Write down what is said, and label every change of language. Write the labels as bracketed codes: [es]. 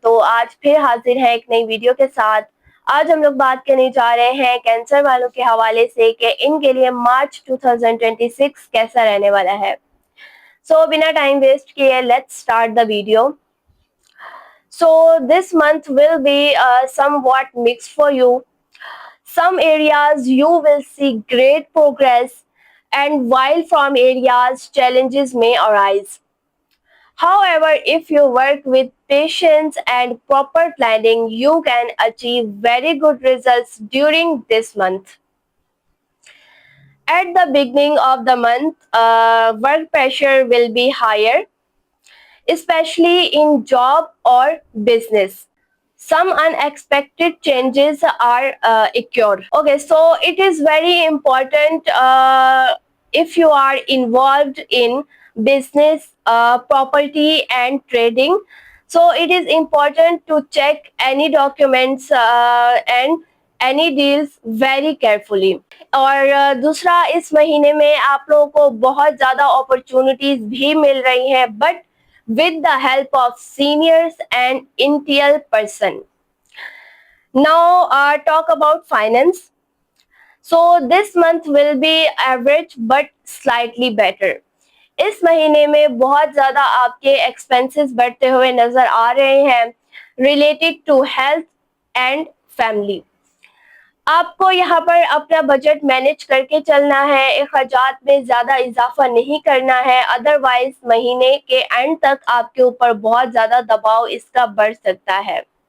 [ur] آج پھر حاضر ہے ایک نئی ویڈیو کے ساتھ۔ آج ہم لوگ بات کرنے جا رہے ہیں کینسر والوں کے حوالے سے کہ ان کے لیے مارچ 2026 کیسا رہنے والا ہے۔ سو بنا ٹائم ویسٹ کیے [en] Let's start the video. So this month will be somewhat mixed for you. Some areas you will see great progress, and while from areas challenges may arise. However, if you work with patience and proper planning, you can achieve very good results during this month. At the beginning of the month, work pressure will be higher, especially in job or business. Some unexpected changes are occur. Okay, so it is very important if you are involved in business, property and trading. So it is important to check any documents and any deals very carefully. [ur] اور دوسرا اس مہینے میں آپ لوگوں کو بہت زیادہ opportunities بھی مل رہی ہیں but [en] with the help of seniors and intel person. Now talk about finance. So this month will be average but slightly better. [ur] اس مہینے میں بہت زیادہ آپ کے ایکسپینسز بڑھتے ہوئے نظر آ رہے ہیں [en] related to health and family. [ur] آپ کو یہاں پر اپنا بجٹ مینج کر کے چلنا ہے، اخراجات میں زیادہ اضافہ نہیں کرنا ہے، ادروائز مہینے کے اینڈ تک آپ کے اوپر بہت زیادہ دباؤ اس کا بڑھ سکتا ہے۔